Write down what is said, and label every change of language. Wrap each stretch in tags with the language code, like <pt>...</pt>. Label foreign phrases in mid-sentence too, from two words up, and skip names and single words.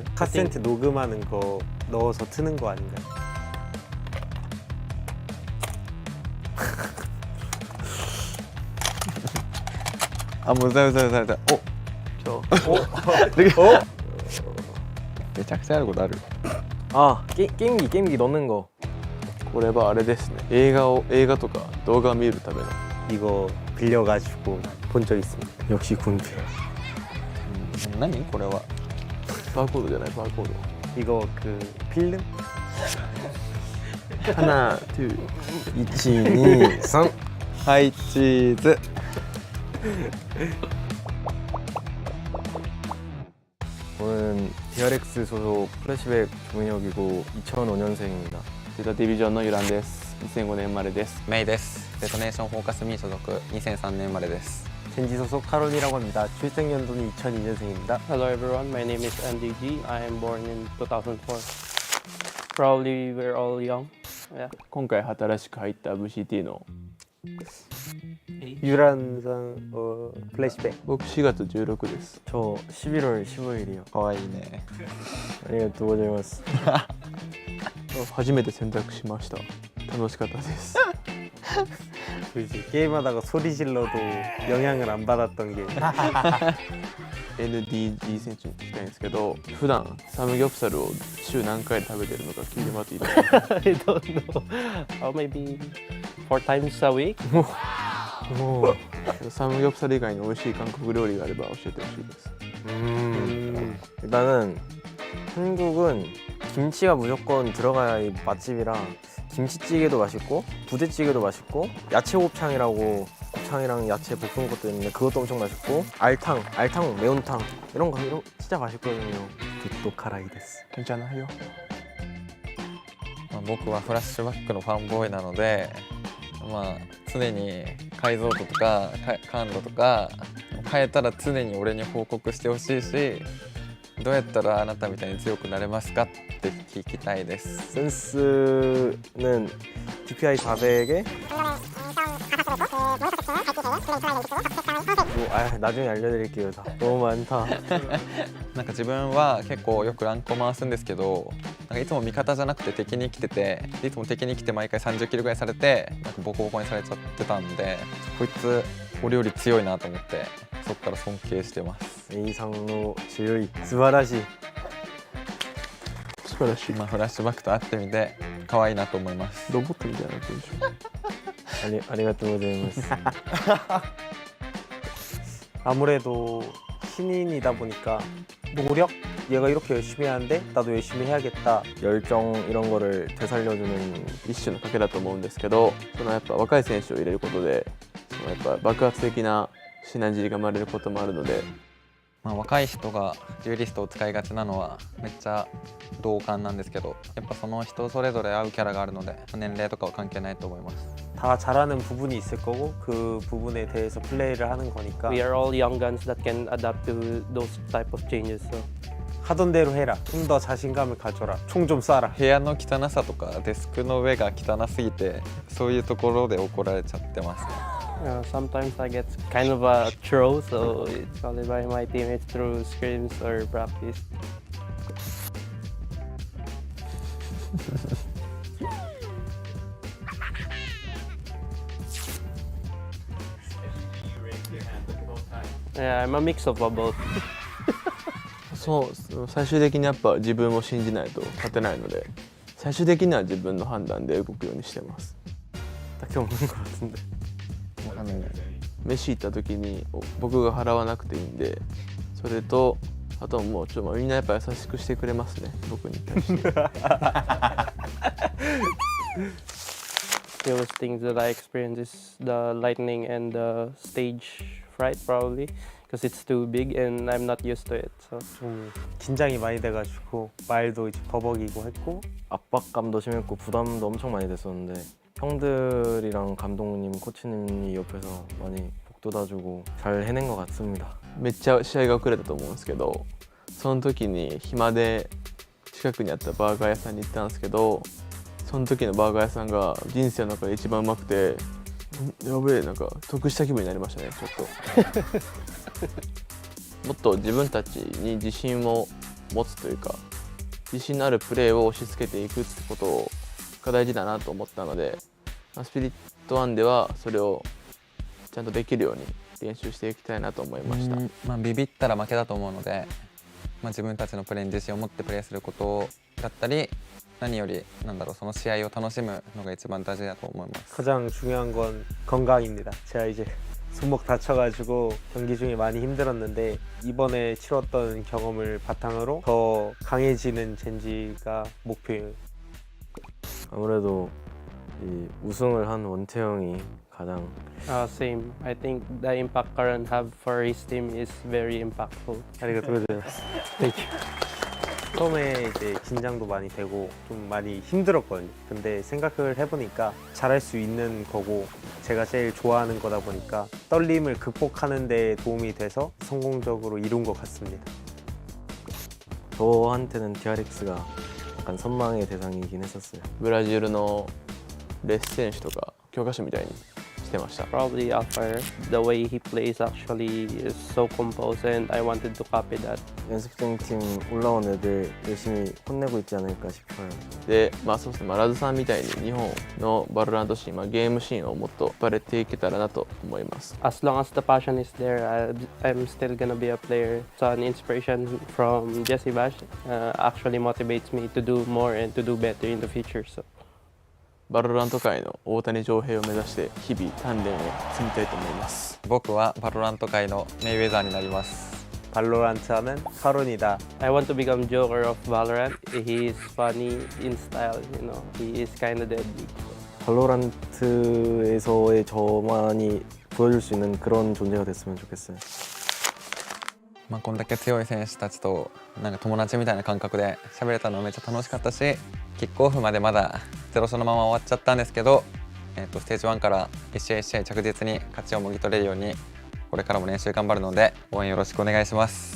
<ko>카센트 녹음하는 거 넣어서 트는 거 아닌가요? 아, 뭐, 살살.</ko> <ja>めちゃくちゃやることある。</ja> <ko>아, 게임기 넣는 거.</ko> <ja>これはあれですね。映画とか動画を見るための。</ja> <ko>이거 빌려가지고 본 적 있습니다. 역시 군필.</ko> <ja>何これは。バーコードじゃないバーコード。</ja> <ko>이거 그 필름? 하나, 둘, 1, 2, 3.</ko> <ja>はいチーズ。</ja> <ko>저는 DRX 소속 플래시백 조민혁이고 2005년생입니다.</ko> <ja>データディビジョンのユランです。2005年生まれです。メイです。デトネーションフォーカスミー所属2003年生まれです。</ja> <ko>젠지 소속 카론이라고 합니다. 출생 연도는 2002년생입니다.</ko> <en>Hello everyone, my name is Gen.G. I am born in 2004. Probably we're all young. Yeah.</en> <ja>今回新しく入った VCT の</ja> <ko>유란상 플래시백.</ko> <ja>僕4月16です。</ja> <ko>저 11월 15일이요.</ko> <ja>かわいいね。ありがとうございます. 初めて選択しました。楽しかったです。</ja> <ko>그렇지. 게임하다가 소리 질러도 영향을 안 받았던 게</ko> <ja>Gen.G 選手に聞きたいんですけど、普段サムギョプサルを週何回食べてるのか聞いてもらっていいですか？</ja> <en>I don't know. Maybe 4 times a week?</en> <ja>サムギョプサル以外に美味しい韓国料理があれば教えてほしいです。</ja> <ko>일단은 한국은 김치가 무조건 들어가야 맛집이라 김치찌개도 맛있고 부대찌개도 맛있고 야채 곱창이라고 곱창이랑 야채 볶은 것도 있는데 그것도 엄청 맛있고 알탕, 매운탕 이런 거 진짜 맛있거든요. 굿도 카라이 데스. 괜찮아요?</ko> <ja>僕はフラッシュバックのファンボーイなので、常に解像度とか感度とか変えたら常に俺に報告してほしいし、どうやったらあなたみたいに強くなれますかって聞きたいです。</ja> <ko>센스는 DPI 400에 나중에 알려드릴게요. 다 너무 많다.</ko> <ja>なんか自分は結構よくランクを回すんですけど、なんかいつも味方じゃなくて敵に来てて、いつも敵に来て毎回30キルぐらいされて、なんかボコボコにされちゃってたんで、こいつ俺より強いなと思って、そっから尊敬してます。 이상로 지효이 스바라시. 素晴らしい。フラッシュバックと会ってみて可愛いなと思います。ロボットみたいな文章。ありがとうございます.</ja> <ko>아무래도 신인이다 보니까 노력? 얘가 이렇게 열심히 하는데 나도 열심히 해야겠다. 열정 이런 거를 되살려주는</ko> <ja>一種の賭けだと思うんですけど、そのやっぱ若い選手を入れることで、そのやっぱ爆発的なシナジーが生まれることもあるので、まあ、若い人がデュエリストを使いがちなのはめっちゃ同感なんですけど、やっぱその人それぞれ合うキャラがあるので年齢とかは関係ないと思います。</ja> <ko>다 잘하는 부분이 있을 거고 그 부분에 대해서 플레이를 하는 거니까</ko> <en>We are all young guns that can adapt to those type of changes. So</en> <ko>하던 대로 해라. 좀 더 자신감을 가져라. 총 좀 쏴라.</ko> <ja>部屋の汚さとかデスクの上が汚すぎてそういうところで怒られちゃってますね。</ja> <en>sometimes I get kind of a throw, so it's probably by my teammates through scrims or practice. Yeah, I'm a mix of both.</en> <ja>そう最終的にやっぱ自分を信じないと勝てないので、最終的には自分の判断で動くようにしてます。</ja> <ko>딱히 없는 것 같은데.</ko> <ja>飯行った時に僕が払わなくていいんで、それとあともうみんなやっぱ優しくしてくれますね、僕に対して。</ja> <en>The worst things that I experience is the lightning and the stage fright, probably, because it's too big and I'm not used to it. So</en> <ko>좀 긴장이 많이 돼가지고 말도 이제 버벅이고 했고 압박감도 심했고 부담도 엄청 많이 됐었는데 형들이랑 감독님, 코치님이 옆에서 많이 복돋아주고 잘 해낸 것 같습니다.</ko> <ja>めっちゃ試合が遅れたと思うんですけど、その時に暇で近くにあったバーガー屋さんに行ったんですけど、その時のバーガー屋さんが人生の中で一番うまくて、やべえ、なんか得した気分になりましたね、ちょっと。もっと自分たちに自信を持つというか、自信のあるプレーを押し付けていくってことが大事だなと思ったので、スピリット1ではそれをちゃんとできるように練習していきたいなと思いました。まあ、ビビったら負けだと思うので、まあ、自分たちのプレーに自信を持ってプレーすることだったり、何よりその試合を楽しむのが一番大事だと思います。</ja> <ko>가장 중요한 건 건강입니다. 제가 이제 손목 다쳐가지고 경기 중에 많이 힘들었는데 이번에 치렀던 경험을 바탕으로 더 강해지는 젠지가 목표예요. 아무래도 이 우승을 한 원태형이 가장</ko> <en>same. I think the impact Karan have for his team is very impactful.</en> <ja>ありがとうございます.</ja> <en>Thank you.</en> <ko>처음에 이제 긴장도 많이 되고 좀 많이 힘들었거든요. 근데 생각을 해보니까 잘할 수 있는 거고 제가 제일 좋아하는 거다 보니까 떨림을 극복하는 데 도움이 돼서 성공적으로 이룬 것 같습니다. 저한테는 DRX가 약간 선망의 대상이긴 했었어요.</ko> <ja>ブラジルのレス選手とか教科書みたいにしてました。</ja> <en>Probably Alfire. The way he plays actually is so composed, and I wanted to copy that.</en> <ko>연습생팀 올라온 애들 열심히 혼내고 있지 않을까 싶어요.</ko> <ja>で、そうですね、ラズさんみたいに日本のバロラントシーン、ゲームシーンをもっとバレていけたらなと思います。</ja> <en>As long as the passion is there, I'm still gonna be a player. So an inspiration from Jesse Bash actually motivates me to do more and to do better in the future. So.</en> <ja>バロラント界の大谷翔平を目指して日々鍛錬を積みたいと思います。僕はバロラント界のメイウェザーになります。</ja> <ko>발로란트 하면 카론이다.</ko> <en>I want to become Joker of VALORANT. He is funny in style, you know. He is kind of deadly.</en> <ko>발로란트에서의 저만이 보여줄 수 있는 그런 존재가 됐으면 좋겠어요.</ko> <ja>まあ、こんだけ強い選手たちと友達みたいな感覚で喋れたのはめっちゃ楽しかったし、キックオフまでまだ0勝のまま終わっちゃったんですけど、ステージ1から1試合1試合着実に勝ちをもぎ取れるようにこれからも練習頑張るので応援よろしくお願いします。</ja>